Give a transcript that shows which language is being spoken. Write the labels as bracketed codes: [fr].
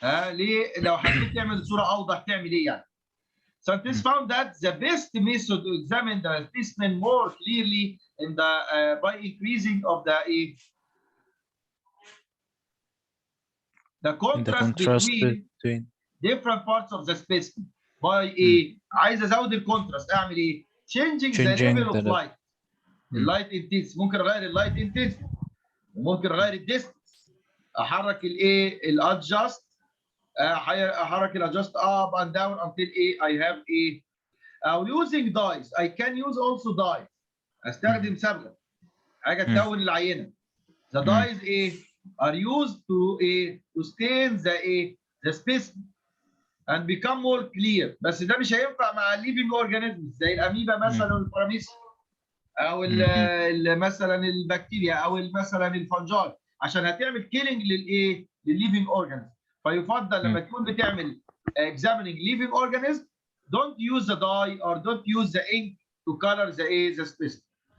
[ar] ليه لو حبيت تعمل الصوره اوضح تعمل ايه يعني؟ [en] Scientists found that the best method to examine the specimen more clearly in the by increasing of the contrast between different parts of the specimen by [ar] عايز ازود الكونتراست اعمل ايه؟ [en] changing the level of light. [ar] اللايت intensity ممكن اغير اللايت intensity وممكن اغير الديستنس. احرك الايه؟ الادجست احرك الادجست [en] up and down until I have [ar] او [en] using dyes. I can use also dyes. [ar] استخدم صبغه حاجه تلون العينه. [en] The dyes are used to stain the specimen and become more clear. [ar] بس ده مش هينفع مع living organisms زي الاميبا مثلا والباراميسيا او مثلا البكتيريا او مثلا الفنجاي عشان هتعمل كيلينج للليفنج اورجانيزم. فيفضل لما تكون بتعمل [en] examining living organism don't use the dye or don't use the ink to color the specimen.